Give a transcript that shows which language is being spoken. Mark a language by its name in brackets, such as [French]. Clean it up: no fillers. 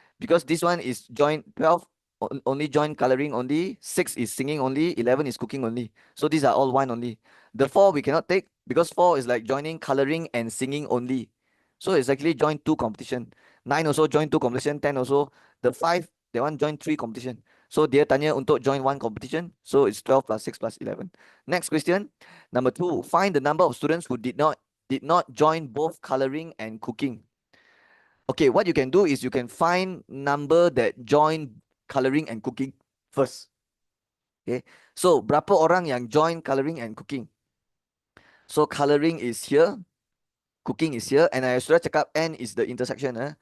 [English] Because this one is join 12 only join coloring only, 6 is singing only, 11 is cooking only. So these are all one only. The 4 we cannot take because 4 is like joining coloring and singing only. So it's actually join 2 competition. 9 also join 2 competition, 10 also. The 5, they want join 3 competition. [Malay] So dia tanya untuk join 1 competition. [English] So it's 12 plus 6 plus 11. Next question. Number 2, find the number of students who did not join both coloring and cooking. Okay, what you can do is you can find number that join coloring and cooking first. Okay, [Malay] so berapa orang yang [English] join coloring and cooking? So coloring is here, cooking is here, and I [Malay] sudah cakap [English] N is the intersection.